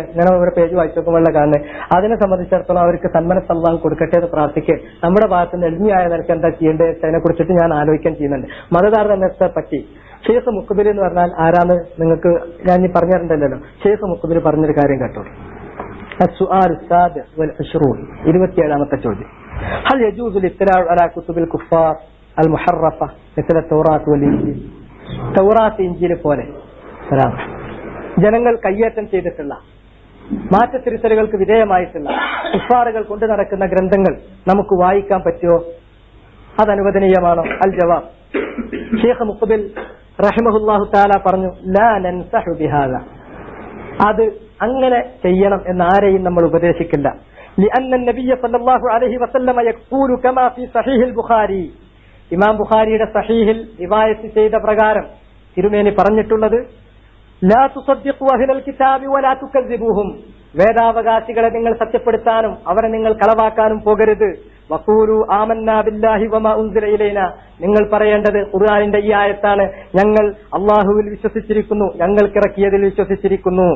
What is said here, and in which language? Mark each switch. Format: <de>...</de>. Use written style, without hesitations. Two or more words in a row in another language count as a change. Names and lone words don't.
<ml>ഞാൻ ഓരോ പേജ് വായിച്ചു നോക്കുമ്പോഴാണ് കാണുന്നത്. അതിനെ സംബന്ധിച്ചിടത്തോളം അവർക്ക് സന്മനസ് അല്ലാഹു കൊടുക്കട്ടെ എന്ന് പ്രാർത്ഥിക്കുക. നമ്മുടെ ഭാഗത്ത് നിന്ന് എളിമയായ നിനക്ക് എന്താ ചെയ്യേണ്ടത് അതിനെ കുറിച്ചിട്ട് ഞാൻ ആലോചിക്കാൻ ചെയ്യുന്നുണ്ട്. മതതാരതമ്യത്തെ പറ്റി ഷെയ്ഖ് മുഖബിൽ എന്ന് പറഞ്ഞാൽ ആരാന്ന് നിങ്ങൾക്ക് ഞാൻ ഈ പറഞ്ഞിട്ടുണ്ടല്ലോ. ഷെയ്ഖ് മുഖബിൽ പറഞ്ഞൊരു കാര്യം കേട്ടോളൂ.</ml> <ar>السؤال السابع والعشرون</ar> <ml>27ാമത്തെ ചോദ്യം</ml> <ar>هل يجوز الاطلاع على كتب الكفار المحرفة مثل التوراة والإنجيل</ar> <ml>തൗറാത്ത് ഇഞ്ചീൽ പോലെ ജനങ്ങൾ കയ്യേറ്റം ചെയ്തിട്ടുള്ള മാറ്റത്തിരുത്തലുകൾക്ക് വിധേയമായിട്ടുള്ള കുഫാറുകൾ കൊണ്ടു നടക്കുന്ന ഗ്രന്ഥങ്ങൾ നമുക്ക് വായിക്കാൻ പറ്റുമോ? അത് അനുവദനീയമാണോ? അൽ ജവാബ്, ഷെയ്ഖ് മുഖ്ബിൽ</ml> <ar>رحمه الله تعالى</ar> <ml>പറഞ്ഞു,</ml> <ar>لا ننصحه بهذا,</ar> <ml>അത് അങ്ങനെ ചെയ്യണം എന്ന് ആരെയും നമ്മൾ ഉപദേശിക്കില്ല.</ml> <ar>لأن النبي صلى الله عليه وسلم يقول كما في صحيح البخاري,</ar> <ml>ഇമാം ബുഖാരിയുടെ സഹീഹിൽ റിവായത്ത് ചെയ്ത പ്രകാരം തിരുമേനി പറഞ്ഞിട്ടുള്ളത്,</ml> <ar>لا تصدقوا أهل الكتاب ولا تكذبوهم,</ar> <ml>വേദാവകാശികളെ നിങ്ങൾ സത്യപ്പെടുത്താനും അവരെ നിങ്ങൾ കളവാക്കാനും പോകരുത്.</ml> <ar>وقولوا آمنا بالله وما أنزل إلينا,</ar> <ml>നിങ്ങൾ പറയേണ്ടത് ഖുർആനിന്റെ ഈ ആയത്താണ്, ഞങ്ങൾ അല്ലാഹുവിൽ വിശ്വസിച്ചിരിക്കുന്നു, ഞങ്ങൾക്കിറക്കിയതിൽ വിശ്വസിച്ചിരിക്കുന്നു.</ml>